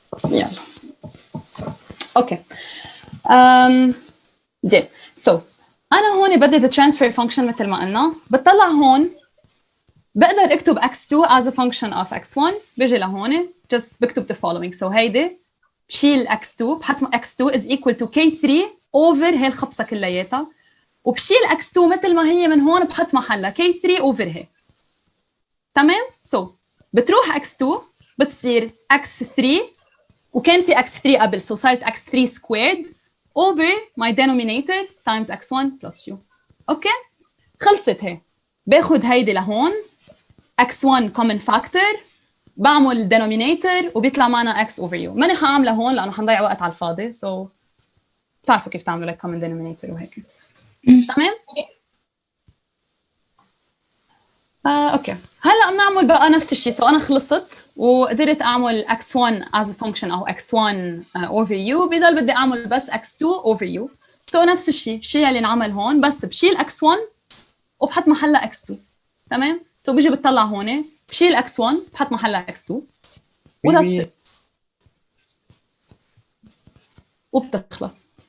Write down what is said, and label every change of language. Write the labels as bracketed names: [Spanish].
[Arabic] يلا اوكي زين سو انا هون بدي the transfer function مثل ما قلنا بتطلع هون بقدر اكتب x2 as a function of x1 بيجي لهون just بكتب the following so هيدي بشيل x2 بحط x2 is equal to k3 over هي الخبصه كلياتها وبشيل x2 مثل ما هي من هون بحط محلها k3 over هي. تمام؟ so بتروح x2 بتصير x3 [English] وكان في x3 قبل so صارت x3 squared over my denominator times x1 plus u. [Arabic] اوكي خلصت هي. باخد هيدي لهون x1 common factor بعمل denominator وبيطلع معنا x over u. ماني حاعملها هون لانه حنضيع وقت على الفاضي so بتعرفوا كيف تعملوا like common denominator وهيك. تمام؟ اوكي هلا بنعمل بقى نفس الشيء سو انا خلصت وقدرت اعمل x1 as a function او x1 over u بضل بدي اعمل بس x2 over u سو نفس الشيء اللي انعمل هون بس بشيل x1 وبحط محلها x2 تمام سو بيجي بتطلع هون بشيل x1 بحط محلها x2 وذاتس ات وبتخلص.